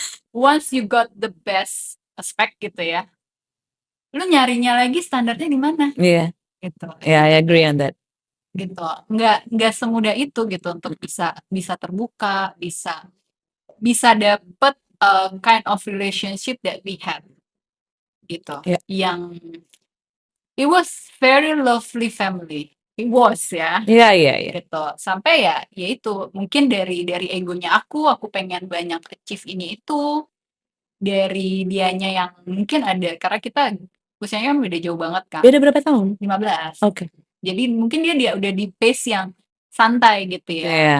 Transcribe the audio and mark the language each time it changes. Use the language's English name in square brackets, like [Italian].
[English] Once you got the best aspect [Indonesian] gitu ya, lu nyarinya lagi standarnya di mana? Iya. Gitu. [English] Yeah, I agree on that. [Indonesian] Gitu. Nggak semudah itu gitu untuk bisa terbuka, bisa dapet [English] kind of relationship that we had. [Indonesian] Gitu. [English] Yeah. Yang it was very lovely family. It was ya. [Indonesian] Iya, iya, iya. Gitu. Sampai ya itu mungkin dari egonya aku pengen banyak achieve ini itu. Dari dianya yang mungkin ada, karena kita usianya kan beda jauh banget kan. Beda berapa tahun? 15. Oke. Jadi mungkin dia udah di pace yang santai gitu ya.